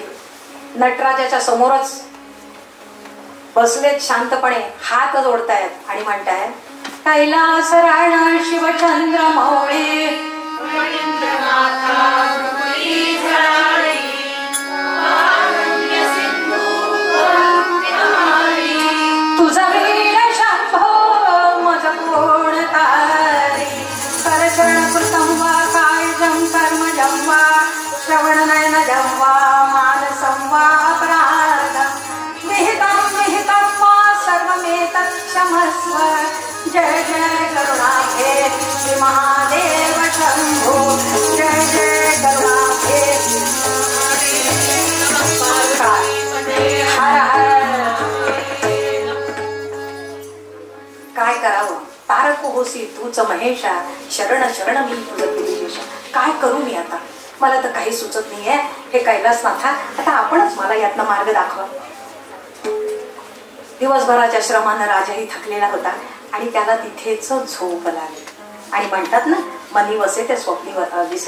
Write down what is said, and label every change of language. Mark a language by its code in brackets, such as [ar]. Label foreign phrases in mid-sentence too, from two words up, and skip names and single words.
[mr] नटराजाच्या समोरच बसलेत शांतपणे, हात जोडतायत आणि म्हणतायत, कैलास राणा शिवचंद्र मौळे तुझा वीर शंभो मज कोण तारी, [sa] करचरण कृतं वा कायजं कर्मजं वा श्रवण नयनजं वा मानसं वा अपराधं विहितं वा सर्वमेतत् क्षमस्व. जय जय करुणाभे श्री महादेव शंभो, जय जय करुणाभे. हर हर. [mr] काय करावं? तारक होसी तूच महेशा, शरण शरण मी तुझं गिरीशा. काय करू मी आता? मला तर काही सुचत नाहीये. हे कैलासनाथा, आता आपणच मला यातनं मार्ग दाखवा. दिवसभराच्या श्रमानं राजाही थकलेला होता आणि त्याला तिथेच झोप लागली. आणि म्हणतात ना, मनी वसे ते स्वप्नी दिसे.